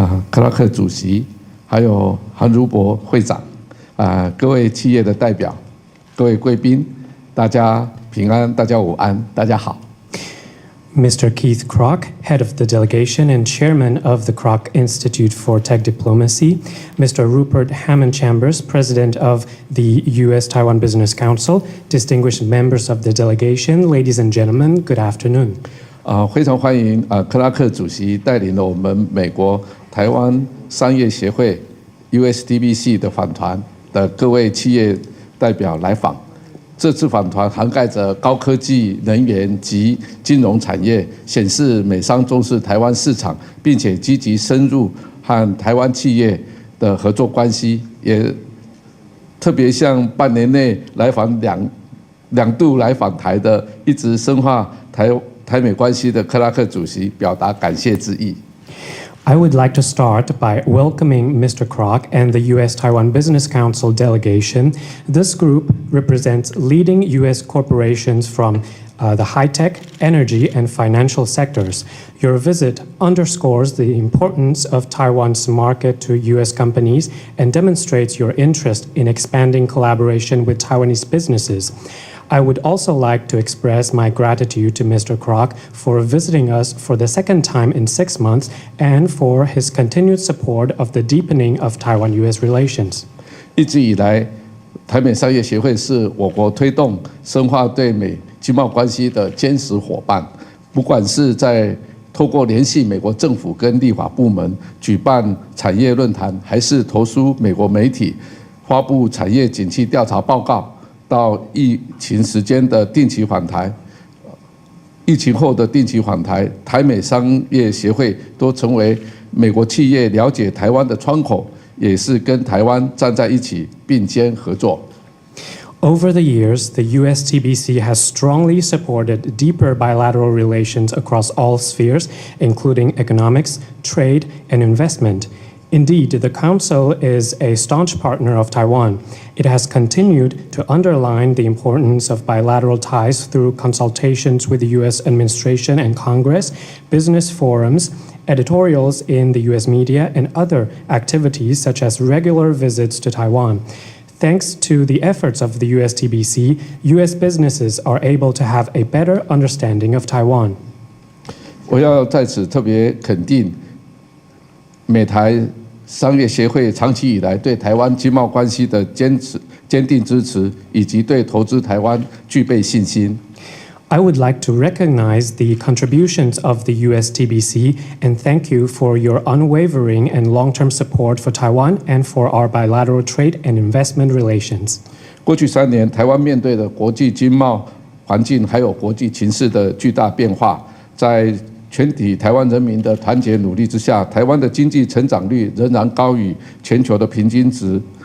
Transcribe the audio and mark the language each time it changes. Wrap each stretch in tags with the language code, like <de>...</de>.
<zh>克拉克主席，还有韩如博会长，各位企业的代表，各位贵宾，大家平安，大家午安，大家好。</zh> <en>Mr. Keith Kroc, head of the delegation and chairman of the Kroc Institute for Tech Diplomacy, Mr. Rupert Hammond Chambers, president of the U.S.-Taiwan Business Council, distinguished members of the delegation, ladies and gentlemen, good afternoon.</en> <zh>非常欢迎克拉克主席带领了我们美国台湾商业协会 USTBC 的访团的各位企业代表来访。这次访团涵盖着高科技、能源及金融产业，显示美商重视台湾市场，并且积极深入和台湾企业的合作关系，也特别向半年内来访两度来访台的，一直深化台美关系的克拉克主席表达感谢之意。</zh> <en>I would like to start by welcoming Mr. Kroc and the U.S.-Taiwan Business Council delegation. This group represents leading U.S. corporations from the high-tech, energy, and financial sectors. Your visit underscores the importance of Taiwan's market to U.S. companies and demonstrates your interest in expanding collaboration with Taiwanese businesses. I would also like to express my gratitude to Mr. Kroc for visiting us for the second time in 6 months and for his continued support of the deepening of Taiwan-U.S. relations.</en> <zh>一直以来，台美商业协会是我国推动深化对美经贸关系的坚实伙伴。不管是在透过联系美国政府跟立法部门举办产业论坛，还是投书美国媒体发布产业景气调查报告，到疫情时间的定期访台，疫情后的定期访台，台美商业协会都成为美国企业了解台湾的窗口，也是跟台湾站在一起并肩合作。</zh> <en>Over the years, the USTBC has strongly supported deeper bilateral relations across all spheres, including economics, trade, and investment. Indeed, the Council is a staunch partner of Taiwan. It has continued to underline the importance of bilateral ties through consultations with the U.S. administration and Congress, business forums, editorials in the U.S. media, and other activities such as regular visits to Taiwan. Thanks to the efforts of the USTBC, U.S. businesses are able to have a better understanding of Taiwan.</en> <zh>我要在此特别肯定美台商业协会长期以来对台湾经贸关系的坚定支持，以及对投资台湾具备信心。</zh> <en>I would like to recognize the contributions of the USTBC and thank you for your unwavering and long-term support for Taiwan and for our bilateral trade and investment relations.</en> <zh>过去3年，台湾面对的国际经贸环境还有国际情势的巨大变化，在全体台湾人民的团结努力之下，台湾的经济成长率仍然高于全球的平均值。</zh>